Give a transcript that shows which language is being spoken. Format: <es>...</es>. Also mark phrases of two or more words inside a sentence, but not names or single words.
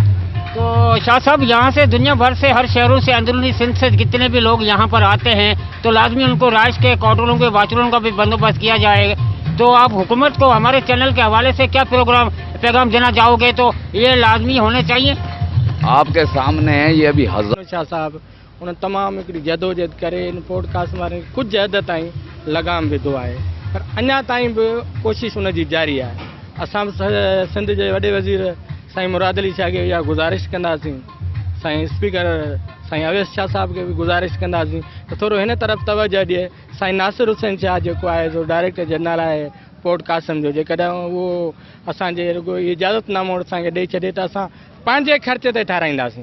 <ur>تو شاہ صاحب یہاں سے دنیا بھر سے ہر شہروں سے اندرونی سندھ سے جتنے بھی لوگ یہاں پر آتے ہیں تو لازمی ان کو رہائش کے کوارٹروں کے واچروں کا بھی بندوبست کیا جائے گا، تو آپ حکومت کو ہمارے چینل کے حوالے سے کیا پیغام دینا چاہو گے؟ تو یہ لازمی ہونے چاہیے۔ آپ کے سامنے ہے یہ ابھی</ur> <sd>شاہ صاحب انہوں تمام ایک جدوجہد کرے ان پوڈ کاسٹ وارن کچھ حد تائیں لگام विधो आहे، पर अञा ताईं बि कोशिश उन जी जारी आहे। असां सिंध जे वॾे वज़ीर साईं मुराद अली शाह खे इहा गुज़ारिश कंदासीं, साईं स्पीकर साईं अवेश शाह साहब खे बि गुज़ारिश कंदासीं त थोरो हिन तरफ़ तवजो ॾिए। साईं नासिर हुसैन शाह जेको आहे सो डायरेक्टर जनरल आहे पोर्ट कासम जो, जेकॾहिं उहो असांजे रुॻो इजाज़तनामो असांखे ॾेई छॾे त असां पंहिंजे ख़र्च ते ठाराईंदासीं।</sd>